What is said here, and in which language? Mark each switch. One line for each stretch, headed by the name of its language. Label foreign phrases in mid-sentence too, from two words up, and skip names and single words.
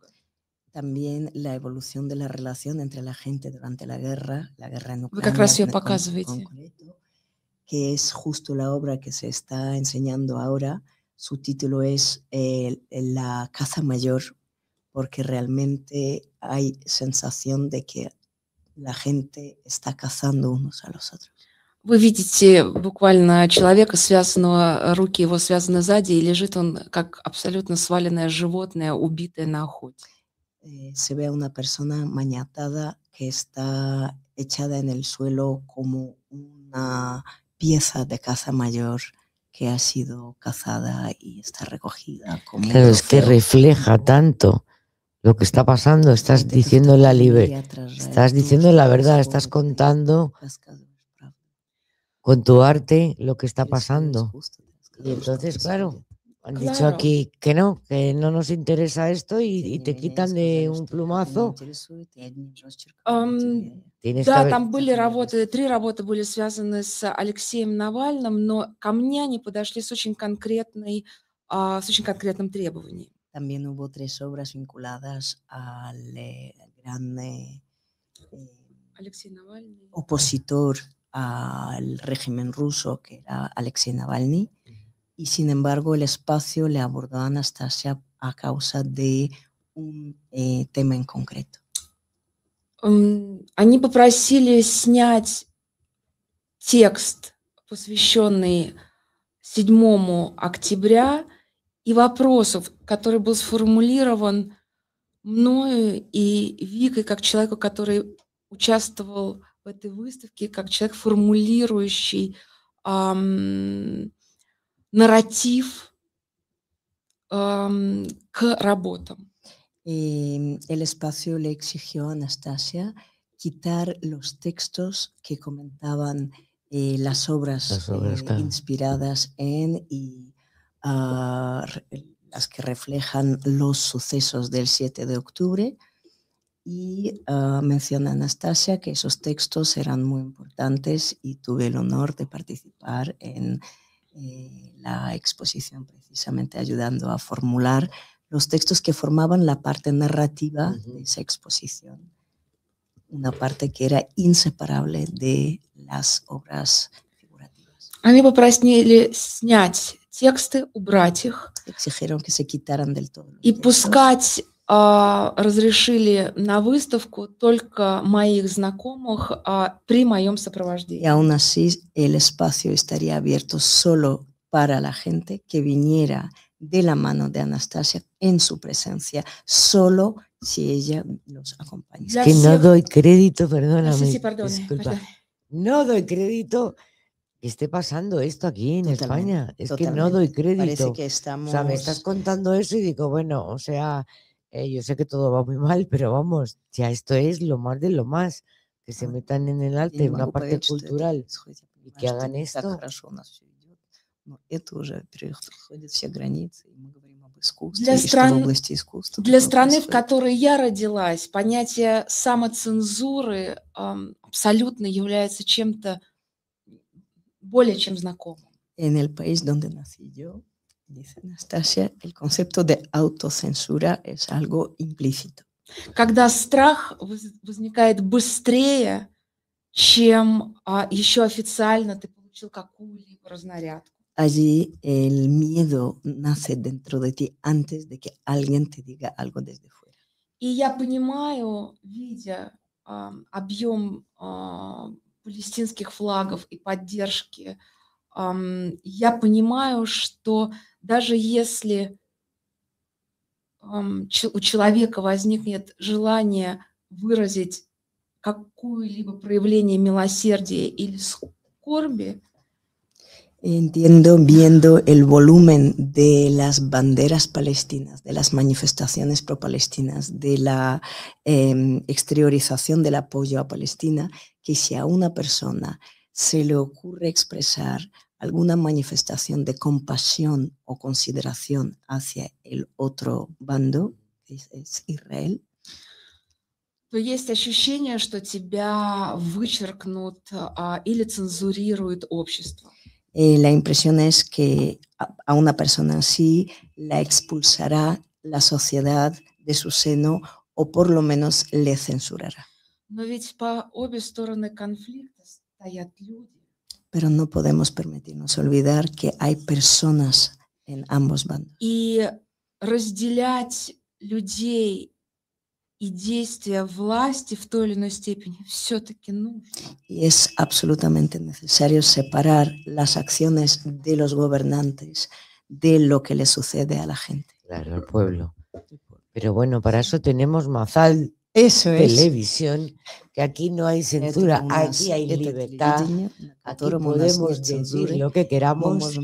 Spanish: También la evolución de la relación entre la gente durante la guerra en Ucrania.
Russian: Вы как раз ее показываете.
Spanish: Que es justo la obra que se está enseñando ahora. Su título es La caza mayor, porque realmente hay sensación de que la gente está cazando unos a los otros.
Russian: Вы видите буквально человека, связанного, руки его связаны сзади, и лежит он как абсолютно сваленное животное, убитое на охоте.
Spanish: se ve a una persona maniatada que está echada en el suelo como una pieza de caza mayor que ha sido cazada y está recogida como un Claro, es que trofeo. refleja tanto lo que está pasando. Estás diciendo la estás diciendo la verdad, estás contando con tu arte lo que está pasando. Y entonces, claro, han dicho Claro. aquí que no nos interesa esto y te quitan de un plumazo. Tienes que
Russian: Да,
Spanish: haber-
Russian: там были работы, 3 работы были связаны с Алексеем Навальным, но ко мне они подошли с очень конкретным требованием.
Spanish: También hubo 3 obras vinculadas al gran Алексей Навальный. opositor al régimen ruso, que era Alexei Navalny, y sin embargo el espacio le abordó a Anastasia a causa de un tema en concreto.
Russian: Они попросили снять текст, посвященный 7 октября, и вопросов, который был сформулирован мною и Викой, как человеку, который участвовал в этой выставке, как человек, формулирующий нарратив к работам.
Spanish: El espacio le exigió a Anastasia quitar los textos que comentaban las obras claro. inspiradas en y las que reflejan los sucesos del 7 de octubre. Y menciona Anastasia que esos textos eran muy importantes y tuve el honor de participar en la exposición, precisamente ayudando a formular los textos que formaban la parte narrativa de esa exposición, una parte que era inseparable de las obras figurativas.
Russian: Они попросили снять тексты, убрать их.
Spanish: Exigieron que se quitaran del todo.
Russian: И пускать разрешили на выставку только моих знакомых при моем сопровождении.
Spanish: Y aún así el espacio estaría abierto solo para la gente que viniera de la mano de Anastasia en su presencia, solo si ella los acompaña. Es que no doy crédito, perdóname. Sí, perdone, disculpa. perdone. No doy crédito que esté pasando esto aquí en España. Es Totalmente. que no doy crédito. Parece que estamos... O sea, me estás contando eso y digo, bueno, o sea, yo sé que todo va muy mal, pero vamos, ya esto es lo más de lo más. Que se metan en el arte, una parte cultural, y que hagan esto.
Russian: Это уже переходит все границы, и мы говорим об искусстве, Для и что в области искусства. Для страны, в которой я родилась, понятие самоцензуры абсолютно является чем-то более чем знакомым.
Spanish: En el país donde nací yo, dice Anastasia, el concepto de autocensura es algo implícito.
Russian: Когда страх возникает быстрее, чем еще официально ты получил какую-либо разнарядку.
Spanish: Allí el miedo nace dentro de ti antes de que alguien te diga algo desde fuera.
Russian: И я понимаю, видя объем палестинских флагов и поддержки, я понимаю, что даже если у человека возникнет желание выразить какое-либо проявление милосердия или скорби,
Spanish: Entiendo, viendo el volumen de las banderas palestinas, de las manifestaciones pro-palestinas, de la exteriorización del apoyo a Palestina, que si a una persona se le ocurre expresar alguna manifestación de compasión o consideración hacia el otro bando, que es Israel,
Russian: то есть ощущение, что тебя вычеркнут или цензурирует общество.
Spanish: La impresión es que a una persona así la expulsará la sociedad de su seno o por lo menos le censurará.
Russian: Но ведь по обе стороны конфликта стоят люди.
Spanish: Pero no podemos permitirnos olvidar que hay personas en ambos bandos.
Russian: И разделять людей и действия власти в той или иной степени все-таки нужно.
Spanish: Y es absolutamente necesario separar las acciones de los gobernantes de lo que le sucede a la gente. Claro, al pueblo. Pero bueno, para eso tenemos Mazal Eso es. Televisión, que aquí no hay censura, aquí hay libertad, aquí podemos decir lo que queramos.